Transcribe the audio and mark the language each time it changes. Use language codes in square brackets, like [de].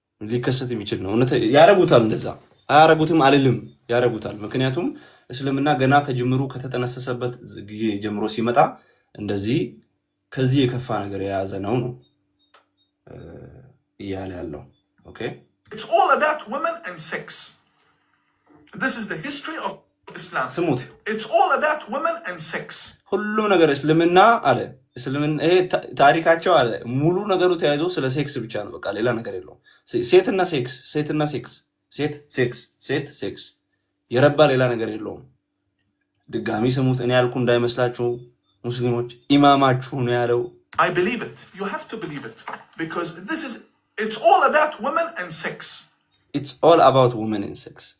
[am] ሊከሰት የሚችል ነው። ያረጉታል። እንደዛ አያረጉትም አልልም፣ ያረጉታል። ምክንያቱም እስልምና ገና ከጅምሩ ከተጠነሰሰበት ጊዜ ጀምሮ ሲመጣ እንደዚህ ከዚህ የከፋ ነገር የያዘ ነው እያለ ያለው። ኦኬ [en] It's all about women and sex. This is the history of Islam. [am] ስሙት። [en] It's all about women and sex. [am] ሁሉም ነገር እስልምና አለ። እስልምና ይሄ ታሪካቸው አለ። ሙሉ ነገሩ ተያይዞ ስለ ሴክስ ብቻ ነው። በቃ ሌላ ነገር የለውም። ሴትና ሴክስ፣ ሴትና ሴክስ፣ ሴት ሴክስ፣ ሴት ሴክስ፣ የረባ ሌላ ነገር የለውም። ድጋሚ ስሙት። እኔ ያልኩ እንዳይመስላችሁ ሙስሊሞች፣ ኢማማችሁ ነው ያለው። [en] I believe it. You have to believe it because it's all about women and sex. It's all about women and sex.